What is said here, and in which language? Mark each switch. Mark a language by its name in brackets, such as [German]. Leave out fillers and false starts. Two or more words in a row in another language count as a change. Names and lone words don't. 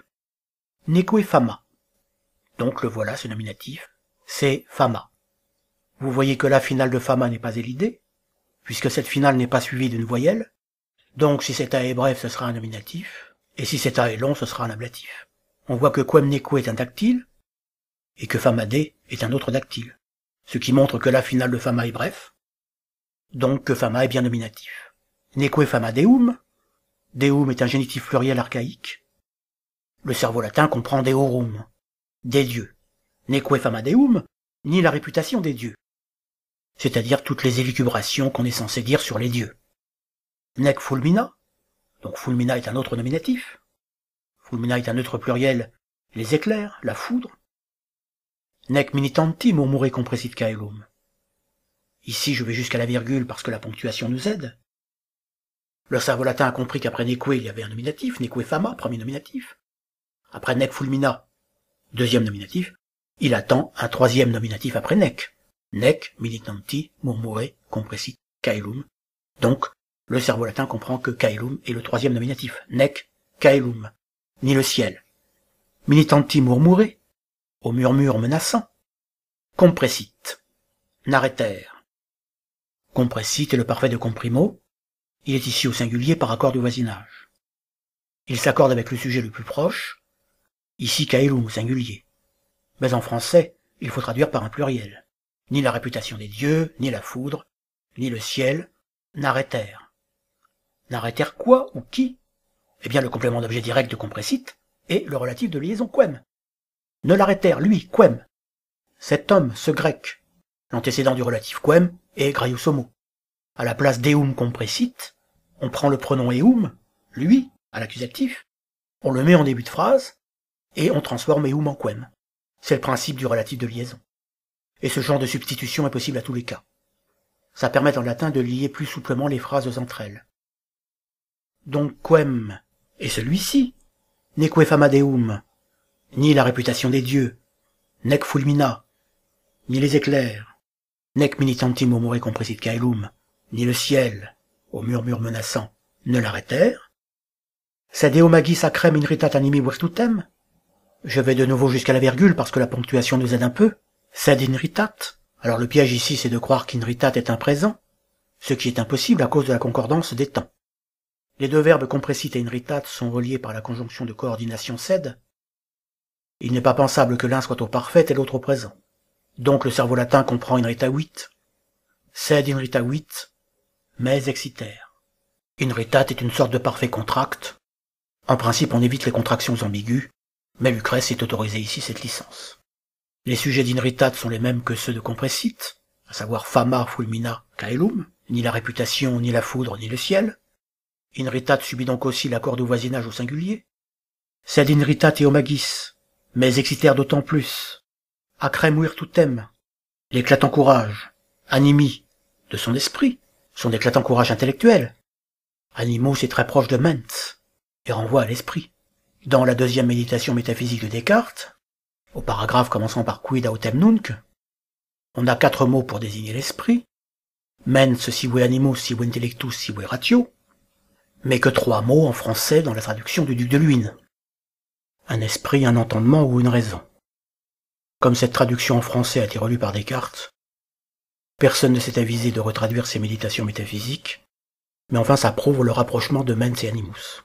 [Latin] Neque fama. [French] Donc le voilà, ce nominatif, c'est fama. Vous voyez que la finale de fama n'est pas élidée, puisque cette finale n'est pas suivie d'une voyelle. Donc si cet A est bref, ce sera un nominatif, et si cet A est long, ce sera un ablatif. On voit que quem neque est un dactyle, et que famade est un autre dactyle, ce qui montre que la finale de fama est bref, donc que fama est bien nominatif. [Latin] Neque fama deum, [French] deum est un génitif pluriel archaïque. Le cerveau latin comprend deorum, des dieux. [Latin] Neque fama deum, [French] ni la réputation des dieux, c'est-à-dire toutes les élucubrations qu'on est censé dire sur les dieux. [Latin] Nec fulmina, [French] donc fulmina est un autre nominatif. Fulmina est un neutre pluriel, les éclairs, la foudre. [Latin] Nec militanti murmure compressit caelum. [French] Ici je vais jusqu'à la virgule parce que la ponctuation nous aide. Le cerveau latin a compris qu'après neque il y avait un nominatif, [Latin] neque fama, [French] premier nominatif. Après [Latin] nec fulmina, [French] deuxième nominatif, il attend un troisième nominatif après nec. [Latin] Nec militanti murmure compressit caelum. [French] Donc, le cerveau latin comprend que caelum est le troisième nominatif. [Latin] Nec caelum, [French] ni le ciel. [Latin] Militanti murmure, [French] au murmure menaçant. Compressit, n'arrêter. Compressit est le parfait de comprimo. Il est ici au singulier par accord du voisinage. Il s'accorde avec le sujet le plus proche, ici caelum au singulier. Mais en français, il faut traduire par un pluriel. Ni la réputation des dieux, ni la foudre, ni le ciel, n'arrêter. N'arrêter quoi ou qui? Eh bien le complément d'objet direct de compressit est le relatif de liaison quem. Ne l'arrêter, lui, quem. Cet homme, ce grec. L'antécédent du relatif quem est [Latin] graius homo. [French] À la place [Latin] deum compressit, [French] on prend le pronom eum, lui, à l'accusatif, on le met en début de phrase, et on transforme eum en quem. C'est le principe du relatif de liaison. Et ce genre de substitution est possible à tous les cas. Ça permet en latin de lier plus souplement les phrases entre elles. Donc quem est celui-ci, [Latin] neque fama deum, [French] ni la réputation des dieux, [Latin] nec fulmina, [French] ni les éclairs, [Latin] nec militanti murmure compressit caelum, [French] ni le ciel, au murmure menaçant, ne l'arrêtèrent. [Latin] Sed eo magis sacrem inritat animi virtutem. [French] Je vais de nouveau jusqu'à la virgule parce que la ponctuation nous aide un peu. [Latin] Sed inritat. [French] Alors le piège ici c'est de croire qu'inritat est un présent, ce qui est impossible à cause de la concordance des temps. Les deux verbes compressit et inritat sont reliés par la conjonction de coordination sed. Il n'est pas pensable que l'un soit au parfait et l'autre au présent. Donc le cerveau latin comprend inritavit, [Latin] sed inritavit, [French] mais exciter. Inritat est une sorte de parfait contract. En principe on évite les contractions ambiguës, mais Lucrèce est autorisé ici cette licence. Les sujets d'inritat sont les mêmes que ceux de compressit, à savoir [Latin] fama, fulmina, caelum, [French] ni la réputation, ni la foudre, ni le ciel. Inritat subit donc aussi l'accord de voisinage au singulier. [Latin] Sed inritat eo magis, [French] mais exciter d'autant plus. [Latin] Acrem virtutem, [French] l'éclatant courage. Animi, de son esprit, son éclatant courage intellectuel. Animus est très proche de mens, et renvoie à l'esprit. Dans la deuxième méditation métaphysique de Descartes, au paragraphe commençant par [Latin] quid autem nunc, [French] on a 4 mots pour désigner l'esprit, [Latin] mens sive animus, sive intellectus, sive ratio, [French] mais que 3 mots en français dans la traduction du Duc de Luynes. Un esprit, un entendement ou une raison. Comme cette traduction en français a été relue par Descartes, personne ne s'est avisé de retraduire ces méditations métaphysiques, mais enfin ça prouve le rapprochement de mens et animus.